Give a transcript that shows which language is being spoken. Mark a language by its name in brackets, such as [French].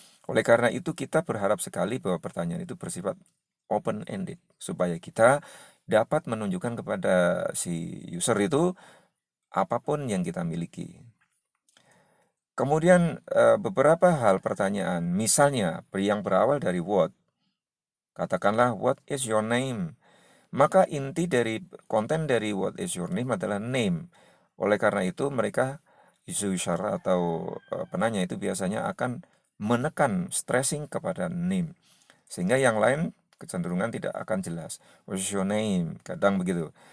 [Indonesian] Oleh karena itu kita berharap sekali bahwa pertanyaan itu bersifat open-ended, supaya kita dapat menunjukkan kepada si user itu apapun yang kita miliki. Kemudian beberapa hal pertanyaan, misalnya yang berawal dari what. Katakanlah [English] what is your name. [Indonesian] Maka inti dari konten dari [English] what is your name [Indonesian] adalah name. Oleh karena itu mereka user atau penanya itu biasanya akan menekan stressing kepada name. Sehingga yang lain kecenderungan tidak akan jelas. [English] What is your name? [Indonesian] Kadang begitu.